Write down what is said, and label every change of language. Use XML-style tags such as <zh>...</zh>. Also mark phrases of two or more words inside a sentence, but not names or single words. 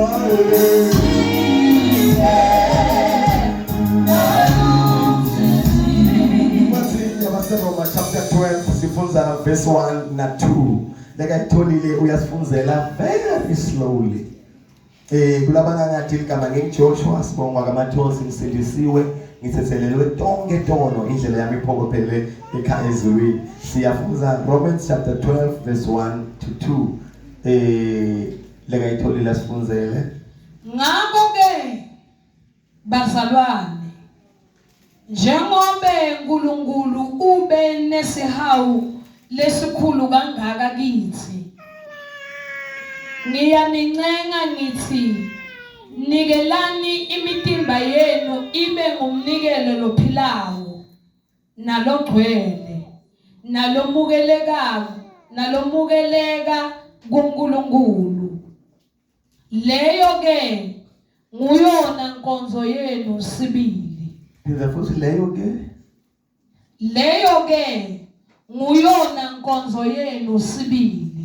<ss>Roma chapter 12 sifunza verse 1 na 2 lekayitholile uyasifunzela</ss> <en>very slowly</en> <ss>kulabana ngathi igama ngeJoshua sibonga kaMathosi simsindisiwe ngithethelelwe tonke tono indlela yami iphokophelele ekhaya ezulwini siyafunza</ss> <en>Romans chapter 12 verse 1 to 2</en> <ss>lekayitholile sifunzele ngakho ke bazalwane njengoba uNkulunkulu ube nesihawu lesikhulu kangaka kithi ngiyanincenga ngithi nikelani imitimba yenu ibe ngumnikelo lophilayo nalogcwele nalomukeleka kuNkulunkulu leyo ke nguyona nkonzo yenu sibili leyo ke nguyona nkonzo yenu sibili</ss>